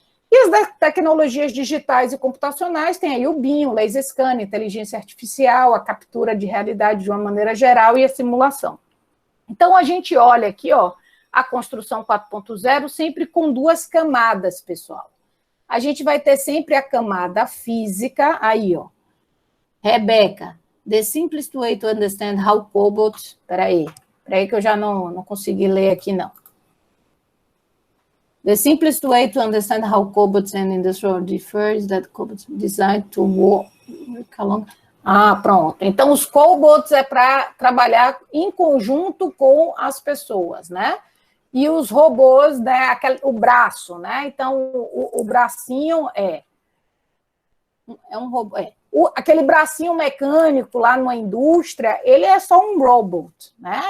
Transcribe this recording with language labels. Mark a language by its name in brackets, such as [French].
[Portuguese] E as tecnologias digitais e computacionais tem aí o BIM, o laser scan, inteligência artificial, a captura de realidade de uma maneira geral e a simulação. Então, a gente olha aqui, ó, a construção 4.0 sempre com 2 camadas, pessoal. A gente vai ter sempre a camada física, aí, ó. [English] Rebeca, the simplest way to understand how cobots... [Portuguese] Peraí que eu já não consegui ler aqui, não. [English] The simplest way to understand how cobots and industrial differ is that cobots designed to work along... [Portuguese] pronto. Então, os cobots é para trabalhar em conjunto com as pessoas, né? E os robôs, né? O braço, né? Então, o bracinho é um robô. Aquele bracinho mecânico lá numa indústria, ele é só um robot, né?